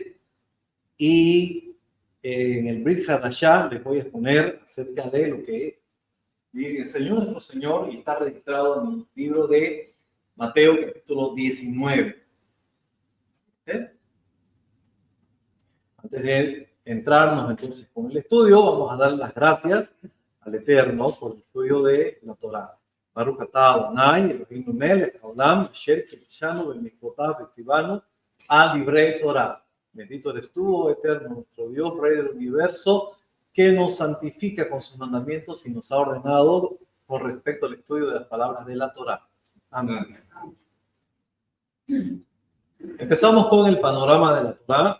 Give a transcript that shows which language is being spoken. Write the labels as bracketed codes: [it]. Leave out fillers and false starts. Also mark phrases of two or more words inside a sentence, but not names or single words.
[es] Y en el Brit Hadashah les voy a exponer acerca de lo que enseñó nuestro Señor y está registrado en el libro de Mateo capítulo 19. ¿Sí? Antes de entrarnos entonces con el estudio, vamos a dar las gracias al Eterno por el estudio de la Torá. [he] ברוך אתה אדוני, אלוהינו מלך העולם, אשר קידשנו במצוותיו וציוונו על דברי תורה. [es] Bendito eres tú, oh Eterno, nuestro Dios, Rey del universo, que nos santifica con sus mandamientos y nos ha ordenado con respecto al estudio de las palabras de la Torá. Amén. Empezamos con el panorama de la Torá.